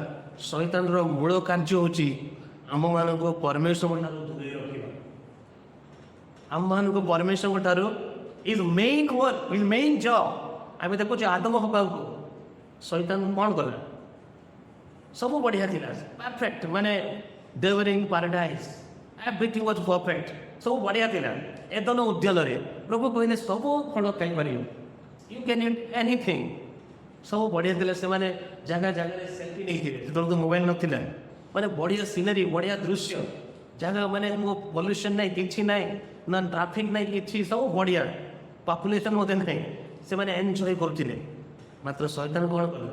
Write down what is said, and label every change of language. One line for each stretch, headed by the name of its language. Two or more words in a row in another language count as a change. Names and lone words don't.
Odia: ଶୈତାନର ମୂଳ କାର୍ଯ୍ୟ ହେଉଛି ଆମମାନଙ୍କୁ ପରମେଶ୍ୱରଙ୍କ ଠାରୁ ଦୂରେଇ ରଖିବା। ଆମମାନଙ୍କୁ ପରମେଶ୍ୱରଙ୍କ ଠାରୁ
English: is main work, is main job.
Odia: ଆମେ ଦେଖୁଛୁ ଆଦମ ହବାଙ୍କୁ ଶୈତାନ କ'ଣ କଲା? ସବୁ ବଢ଼ିଆ ଥିଲା, ପରଫେକ୍ଟ, ମାନେ
English: they were in paradise, everything was perfect,
Odia: ସବୁ ବଢ଼ିଆ ଥିଲା। ଏଦନ ଉଦ୍ୟାନରେ ପ୍ରଭୁ କହିଲେ ସବୁ ଫଳ ଖାଇପାରିବ,
English: you can eat anything,
Odia: ସବୁ ବଢ଼ିଆ ଥିଲା। ସେମାନେ ଜାଗାରେ ସେଲ୍ଫି ନେଇଥିଲେ, ସେତେବେଳେ ତ ମୋବାଇଲ ନଥିଲା। ମାନେ ବଢ଼ିଆ ସିନେରୀ, ବଢ଼ିଆ ଦୃଶ୍ୟ, ଜାଗା ମାନେ ପଲ୍ୟୁସନ୍ ନାହିଁ, କିଛି ନାହିଁ, ନା ଟ୍ରାଫିକ୍ ନାହିଁ, କିଛି, ସବୁ ବଢ଼ିଆ, ପପୁଲେସନ୍ ମଧ୍ୟ ନାହିଁ। ସେମାନେ ଏନ୍ଜୟ କରୁଥିଲେ। ମାତ୍ର ଶୈତାନ କ'ଣ କଲେ?